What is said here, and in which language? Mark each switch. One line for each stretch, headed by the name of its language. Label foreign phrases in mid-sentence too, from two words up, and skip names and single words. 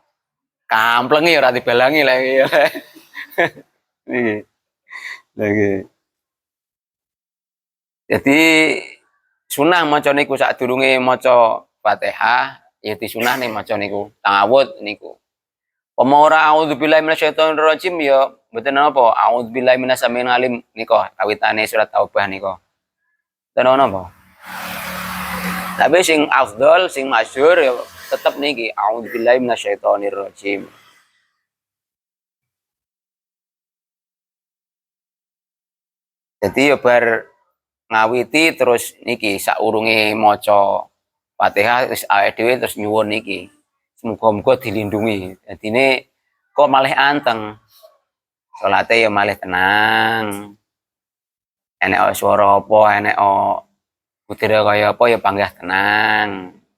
Javanese: Kamplengi ora dibalangi lek iki. Lagi. Jadi sunah maca niku sadurunge maca Fatihah, ya disunahne maca niku ta'awudz niku. Apa ora
Arabic: أعوذ بالله من الشيطان الرجيم
Javanese: ya mboten napa,
Arabic: أعوذ بالله من السميع العليم
Javanese: nika kawitane surat Taubah nika. Mboten napa. Tapi sing afdol, sing masyhur ya tetep niki
Arabic: أعوذ بالله من الشيطان الرجيم.
Javanese: Jadi ya bar ngawiti terus niki saurunge maca Fatihah wis awake dhewe terus nyuwun niki. Muga-muga dilindungi. Dadine kok malih anteng. Salate ya malih tenang. Enek swara apa, enek butire kaya apa ya panggah tenang.